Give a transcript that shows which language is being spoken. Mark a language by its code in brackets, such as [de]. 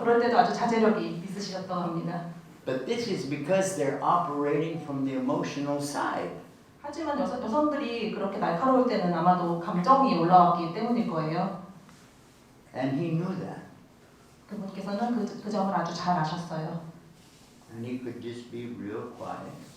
[ko] 그럴 때도 아주 자제력이 있으셨다고 합니다. [en] But this is because they're operating from the emotional side. [ko] 하지만 여성들이 그렇게 날카로울 때는 아마도 감정이 올라왔기 때문일 거예요. [en] And he knew that. [ko] 그분께서는 그 점을 아주 잘 아셨어요. [en] And he could just be real quiet.